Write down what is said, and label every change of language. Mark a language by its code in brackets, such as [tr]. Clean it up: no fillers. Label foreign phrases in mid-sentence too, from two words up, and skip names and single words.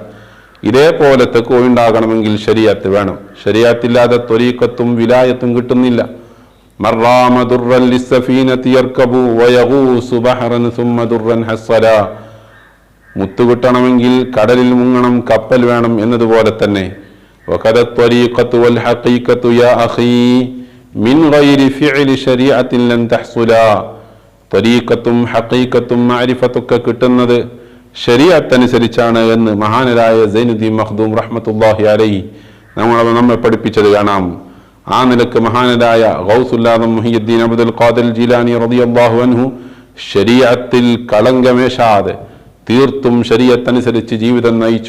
[ml] ഇതേപോലെ തഖ്വ ഉണ്ടാകണമെങ്കിൽ ശരീഅത്ത് വേണം. ശരീഅത്തില്ലാതെ ത്വരീഖത്തും വിലായത്തും കിട്ടുന്നില്ല. [ar] من رام درا للسفينة يركب ويغوص بحرا ثم درا حصلا, [ml] മുത്തു കിട്ടണമെങ്കിൽ കടലിൽ മുങ്ങണം, കപ്പൽ വേണം എന്നതുപോലെ തന്നെ [ar] وكذا الطريقة والحقيقة يا أخي من غير فعل شريعة لن تحصلا. [ml] ത്വരീഖത്തും ഹഖീഖത്തും മഅരിഫത്തൊക്കെ കിട്ടുന്നത് ശരീഅത്തനുസരിച്ചാണ് എന്ന് മഹാനരായ സൈനുദ്ദീൻ മഖ്ദൂം [ar] رحمة الله عليه [ml] നമ്മെ പഠിപ്പിച്ചത് കാണാം. ആ നിലക്ക് മഹാനരായ ഗൗസുൽ ആദം മുഹിയുദ്ദീൻ അബ്ദുൽ ഖാദിർ ജീലാനി [ar] رضي الله عنه [ml] ശരീഅത്തിൽ കളങ്കമേശാതെ തീർത്തും ശരീഅത്തനുസരിച്ച് ജീവിതം നയിച്ചു.